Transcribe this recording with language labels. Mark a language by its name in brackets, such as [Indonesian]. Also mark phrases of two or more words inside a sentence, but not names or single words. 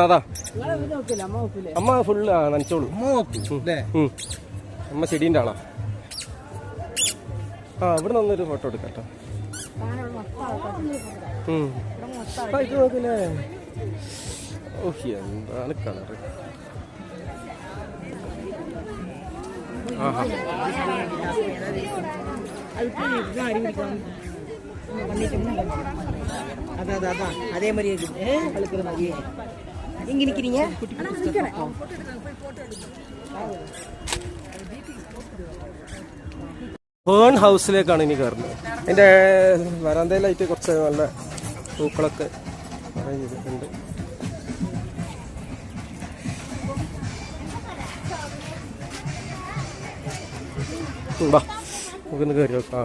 [Malayalam] അതാ അമ്മ ഫുള്ള് നനച്ചോളൂ. അമ്മ ചെടീൻ്റെ ആളാ. ആ ഇവിടെ നിന്നൊരു ഫോട്ടോ എടുക്കാം കേട്ടോ. ഇത് നോക്കില്ലേ? ഓഹ് എന്താണ് കളറ്. ആഹാ [Tamil] அதே மாதிரி இருக்குது மாதிரியே இங்க நிக்கிறீங்க. [Malayalam] ഫേൺ ഹൗസിലേക്കാണ് ഇനി കയറുന്നത്. അതിൻ്റെ വരാന്തയിലായിട്ട് കുറച്ച് നല്ല പൂക്കളൊക്കെ അറേഞ്ച് ചെയ്തിട്ടുണ്ട്. വാ നമുക്കൊന്ന് കയറി നോക്കാം.